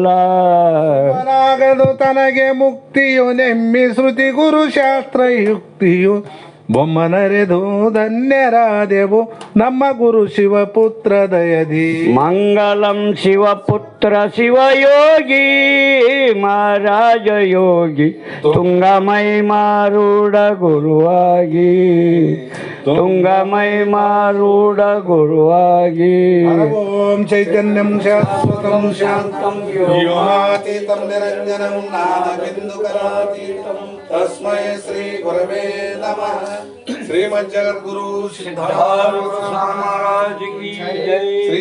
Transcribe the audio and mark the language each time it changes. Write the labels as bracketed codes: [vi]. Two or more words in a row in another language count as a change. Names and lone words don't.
[kn] ಅವನಾಗದು ತನಗೆ ಮುಕ್ತಿಯು ನೆಮ್ಮಿ ಶ್ರುತಿ ಗುರು ಶಾಸ್ತ್ರ ಯುಕ್ತಿಯು ಬೊಮ್ಮನರೆದು ಧನ್ಯರಾದೆವು ನಮ್ಮ ಗುರು ಶಿವಪುತ್ರ ದಯದಿ. ಮಂಗಲಂ ಶಿವಪುತ್ರ ಶಿವಯೋಗಿ ಮಹಾರಾಜ ಯೋಗಿ ತುಂಗಮೈ ಮಾರೂಢ ಗುರುವಾಗಿ, ತುಂಗಮೈ ಮಾರೂಢ ಗುರುವಾಗಿ. [sa] ಓಂ ಚೈತನ್ಯಂ ಶಾಶ್ವತಂ ಶಾಂತಂ ವ್ಯೋಮಾತೀತಂ ನಿರಂಜನಂ ನಾದಬಿಂದುಕರಾತೀತಂ ತಸ್ಮೈ ಶ್ರೀ ಗುರವೇ ನಮಃ. [hi] श्रीमज्जगद्गुरु सिद्धारूढ महाराज की जय. ಶ್ರೀ